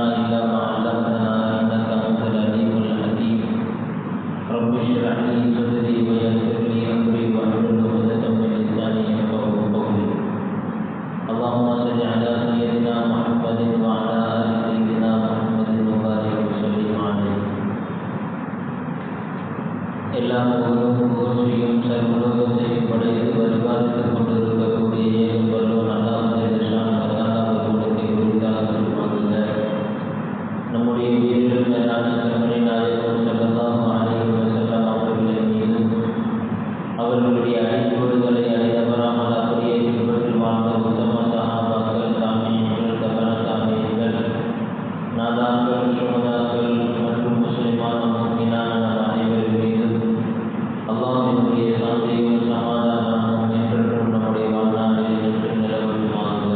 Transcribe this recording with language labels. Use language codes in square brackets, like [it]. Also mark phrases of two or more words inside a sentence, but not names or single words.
[ar] إلا ما علمتنا إنك أنت العليم الحكيم رب اشرح لي صدري ويسر لي أمري واحلل عقدة من لساني يفقهوا قولي اللهم صل على سيدنا محمد وعلى آل سيدنا محمد وبارك وسلم عليه [ta] எல்லா புகழும் புகழ்ச்சியும் சர்வலோகத்தையும் படைத்து பரிபாலித்துக் கொண்டிருக்கக்கூடிய ஏகம்பல்லோன் அல்லாஹ் அவர்களுக்கு குறித்தாக சொல்வாங்க. நம்முடைய உயிரிலும் மேலான கருணை நாயகம் [ar] صلى الله عليه وسلم [ta] அவர்களின் மீது அவர்களுடைய அடிச்சுவடுகளை அடைதவராமல் அப்படியே பின்பற்றி வாழ்ந்த உத்தம சஹாபாக்கள், தாபீன்கள், தபஅ தாபீன்கள், நாதாக்கள், சுஹதாக்கள் மற்றும் முஸ்லிமான முஃமினான நம் அனைவர் மீது அல்லாஹ்வினுடைய சாந்தியும் சமாதானமும் என்றென்றும் நம்முடைய வாழ்நாளில் நின்று நிலவட்டுமாக.